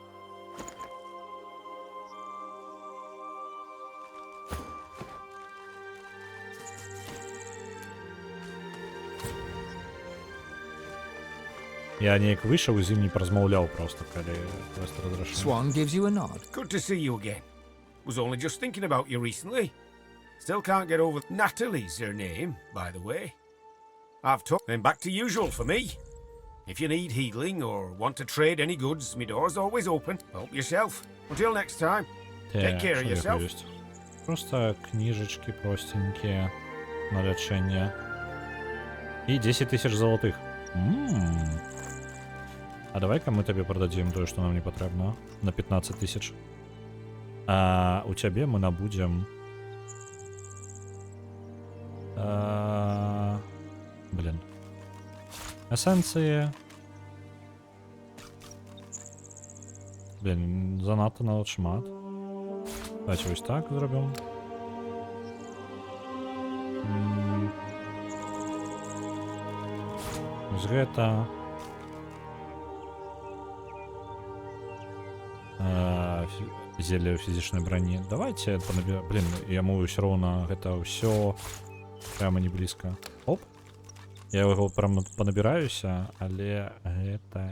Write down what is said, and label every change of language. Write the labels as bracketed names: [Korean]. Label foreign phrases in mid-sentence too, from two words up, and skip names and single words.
[Belarusian] Я неяк выйшаў і з ім не паразмаўляў просто, калі квест разрашыў. [English] Swan gives you a nod. Good to see you again. Was only just thinking about you recently. Still can't get over Natalie's her name, by the way. I've took them back to usual for me. If you need healing or want to trade any goods, my door's always open. Help yourself. Until next time. Take care of yourself. [Russian] Просто книжечки простенькие на лечение. И 10 тысяч золотых. А давай-ка мы тебе продадим то, что нам не потребно. На 15 тысяч. А у тебя мы набудем... Блин. Эссенции. Блин, [Belarusian] занадто нават шмат. [Ukrainian] Давайте ось так зробимо. [Belarusian] Ось гэта. Зелье фізічнай броні. [Russian] Давайте понабираем. [Belarusian] Блин, яму ўсё роўна гэта ўсё прямо не блізка. Оп. [Russian] Я его прям понабираюся, [Belarusian] але гэта...